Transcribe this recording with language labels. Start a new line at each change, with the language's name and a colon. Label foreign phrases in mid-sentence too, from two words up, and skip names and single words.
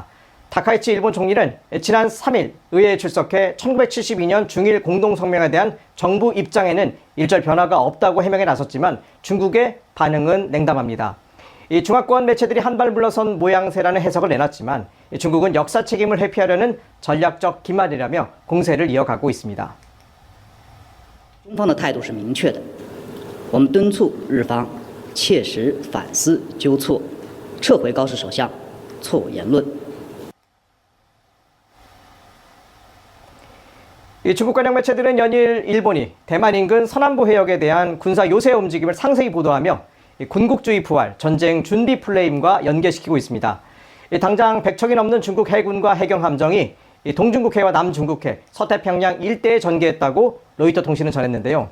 Korean: 다카이치 일본 총리는 지난 3일 의회에 출석해 1972년 중일 공동성명에 대한 정부 입장에는 일절 변화가 없다고 해명에 나섰지만 중국의 반응은 냉담합니다. 이 중화권 매체들이 한 발 물러선 모양새라는 해석을 내놨지만 중국은 역사 책임을 회피하려는 전략적 기만이라며 공세를 이어가고 있습니다.
Chinese: 中方的态度是明确的，我们敦促日方切实反思纠错，撤回高市首相错误言论。
Korean: 중국 관영 매체들은 연일 일본이 대만 인근 서남부 해역에 대한 군사 요새 움직임을 상세히 보도하며 군국주의 부활, 전쟁 준비 플레임과 연계시키고 있습니다. 당장 100척이 넘는 중국 해군과 해경 함정이 동중국해와 남중국해, 서태평양 일대에 전개했다고 로이터 통신은 전했는데요.